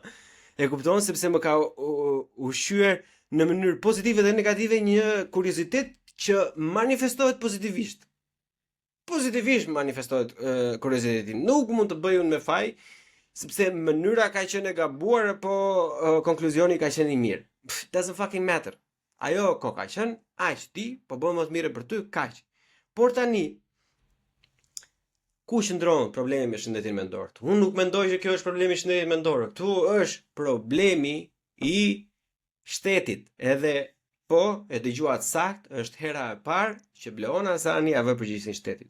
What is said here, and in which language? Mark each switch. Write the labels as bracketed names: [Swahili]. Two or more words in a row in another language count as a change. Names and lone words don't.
[Albanian] E kupton sepse më ka ushqyer në mënyrë pozitive dhe negative një kuriozitet që manifestohet pozitivisht. Pozitivisht manifestohet kurioziteti. Nuk mund të bëj unë me faj, sepse mënyra ka qenë e gabuar, po konkluzioni ka qenë i mirë. [English] Doesn't fucking matter. [Albanian] Ajo ko ka qenë, aq ti, po bën më të mirë për ty, kaq. Por tani, ku qëndron problemi me shëndetin mendor? Unë nuk mendoj që kjo është problemi i shëndetit mendor. Ktu është problemi i shtetit, edhe po e dëgjuat sakt, është hera e parë që Bleona Asani ia vë përgjegjësinë shtetit.